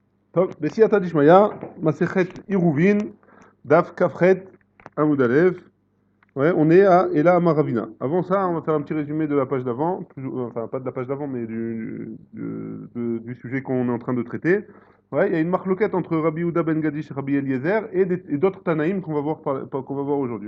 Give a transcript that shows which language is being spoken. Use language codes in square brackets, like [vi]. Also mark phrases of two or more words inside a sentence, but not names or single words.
[he] טוב, בסייעתא דשמיא, מסכת עירובין, דף כ"ח עמוד א', [fr] ouais, on est à Ela Amar Ravina. Avant ça, on va faire un petit résumé de la page d'avant, enfin pas de la page d'avant, mais du sujet qu'on est en train de traiter. Ouais, il y a une marloquette entre Rabbi Yehuda ben Gadish et Rabbi Eliezer et d'autres Tanaïm qu'on va voir, qu'on va voir aujourd'hui.